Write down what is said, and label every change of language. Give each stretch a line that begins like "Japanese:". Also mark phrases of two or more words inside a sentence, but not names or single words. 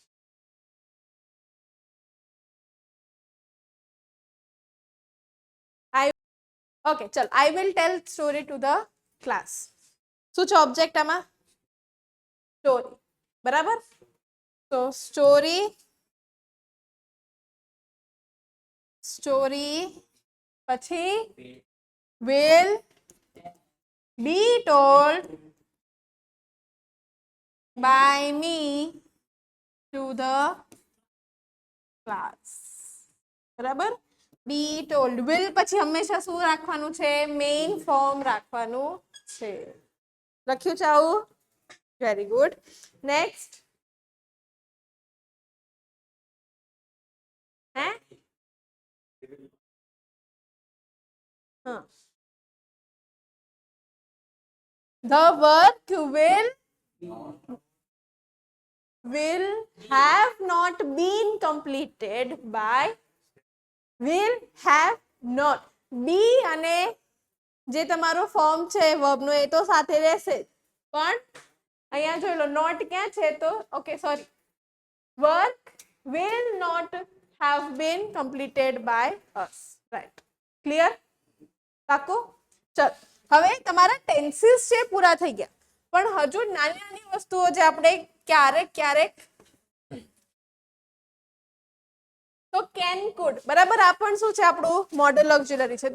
English: Okay, चल I will tell story to the class.
Gujarati: શું છે ઓબ્જેક્ટ આમાં? સ્ટોરી. બરાબર? તો સ્ટોરી પછી
English: will be told by me to the class.
Gujarati: બરાબર?
English: be told.
Gujarati: will પછી હંમેશા શું રાખવાનું છે?
English: main form
Gujarati: રાખવાનું છે. લખ્યું છે આવું?
English: Very good. Next. હે?
Gujarati: હા.
English: The work will have not been completed by will have not.
Gujarati: be અને જે તમારો ફોર્મ છે વર્બ નો એ તો સાથે રહેશે જ, પણ અહીંયા જોઈ લો નોટ ક્યાં છે?
English: તો okay sorry, work will not have been completed by us. Right, clear? પાકું?
Gujarati: ચલ હવે તમારા ટેન્સીસ છે પૂરા થઈ ગયા, પણ હજુ નાની નાની વસ્તુઓ જે આપણે ક્યારેક તો
English: can could.
Gujarati: બરાબર? આ પણ શું છે? આપણું
English: modal auxiliary
Gujarati: છે.